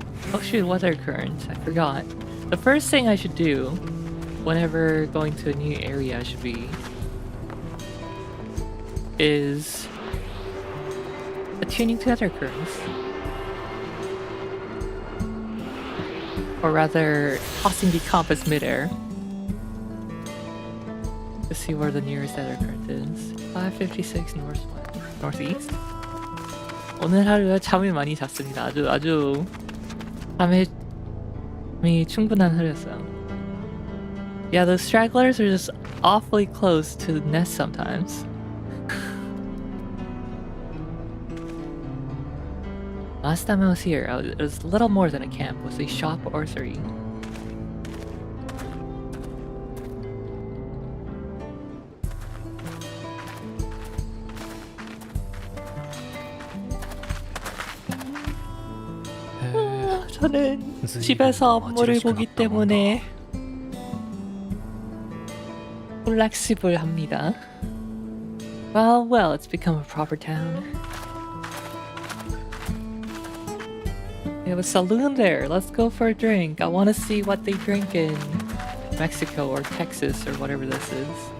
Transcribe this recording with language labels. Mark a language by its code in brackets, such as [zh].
[en] Oh shoot, weather current. I forgot. The first thing I should do whenever going to a new area is attuning to weather currents. Or rather, tossing the compass midair to see where the nearest weather current is. 556 northeast. [ko] 오늘 하루가 잠을 많이 잤습니다. 아주 잠이 충분한 하루였어요. [en] Yeah, those stragglers are just awfully close to the nest sometimes. Last time I was here, it was little more than a camp, with a shop or three. [ko] 저는 집에서 업무를 보기 때문에 플렉시블합니다. [en] Well, it's become a proper town. They have a saloon there. Let's go for a drink. I want to see what they drink in. Mexico or Texas or whatever this is.